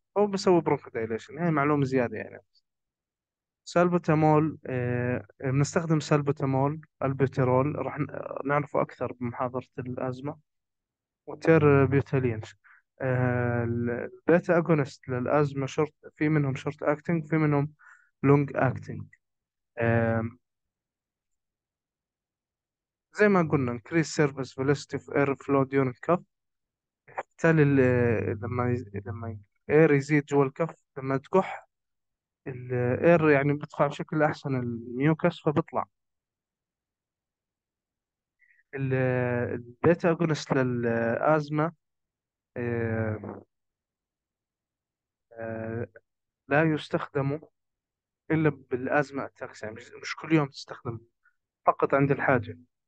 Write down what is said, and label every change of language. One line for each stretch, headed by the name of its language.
Arabic: هو بيسوي برونكو دايليشن. هاي معلومة زيادة يعني. سالبوتامول بنستخدم سالبوتامول البوتيرول راح نعرفه أكثر بمحاضرة الأزمة. وتير بيوتالين. البيتا أجونست للأزمة شورت في منهم شورت أكتنج في منهم لونج أكتنج. زي ما قلنا
English: increase surface velocity of air flow during cuff.
Arabic: بالتالي لما الاير يزيد جوا الكف لما تكح الاير يعني بيدفع بشكل أحسن الميوكس فبيطلع. ال- البيتا أجونست للأزمة آه، آه، لا يستخدم إلا بالأزمة أتاكس يعني مش كل يوم تستخدم فقط عند الحاجة.